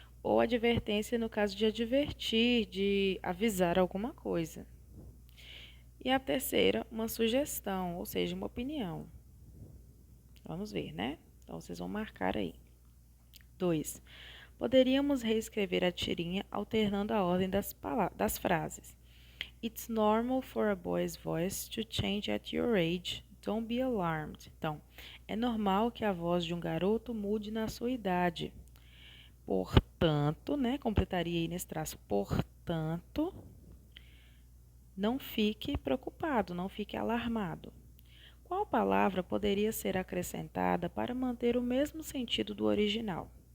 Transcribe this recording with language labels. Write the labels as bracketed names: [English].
[Portuguese] Ou advertência no caso de advertir, de avisar alguma coisa. E a terceira, uma sugestão, ou seja, uma opinião. Vamos ver, né? Então vocês vão marcar aí. 2. Poderíamos reescrever a tirinha alternando a ordem das frases. [English] It's normal for a boy's voice to change at your age. Don't be alarmed. [Portuguese] Então, é normal que a voz de um garoto mude na sua idade. Portanto, né, completaria aí nesse traço, portanto, não fique preocupado, não fique alarmado. Qual palavra poderia ser acrescentada para manter o mesmo sentido do original?